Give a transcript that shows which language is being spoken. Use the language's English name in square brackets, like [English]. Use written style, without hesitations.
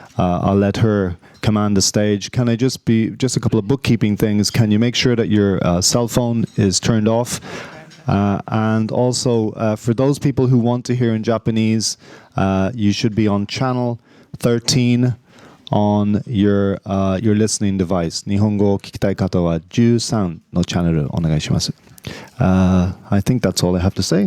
[English] I'll let her command the stage. Can I just a couple of bookkeeping things. Can you make sure that your cell phone is turned off? And also, for those people who want to hear in Japanese, you should be on channel 13 on your listening device. [Japanese] 日本語を聞きたい方は13のチャンネルお願いします。 [English] I think that's all I have to say.